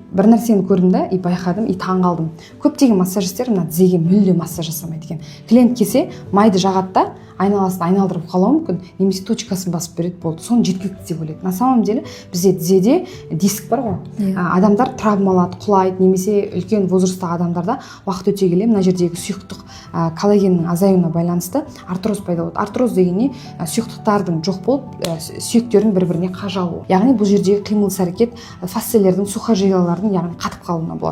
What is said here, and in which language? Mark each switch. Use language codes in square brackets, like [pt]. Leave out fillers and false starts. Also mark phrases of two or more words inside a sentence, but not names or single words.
[kk] бір нәрсені көрдім да, и байқадым, и таң қалдым. Көптеген массажистер мына тізеге мүлде массаж жасамайды екен. Клиент келсе, майды жағады да, айналасын айналдырып қалуы мүмкін, немесе точкасын басып береді, болды. Соны жеткілікті деп ойлайды. [ru] На самом деле [kk] бізде тізеде диск бар ғой. Адамдар травмалады, құлайды, немесе үлкен возрасттағы адамдарда уақыт өте келе мына жердегі сұйықтық коллагеннің азаюына байланысты артроз пайда болады. Артроз деген не? Сұйықтықтардың жоқ болып, сүйектердің бір-біріне қажалуы. Яғни бұл жердегі қимыл әрекет фасциялардың, сухожилиялардың, яғни қатып қалуына болады.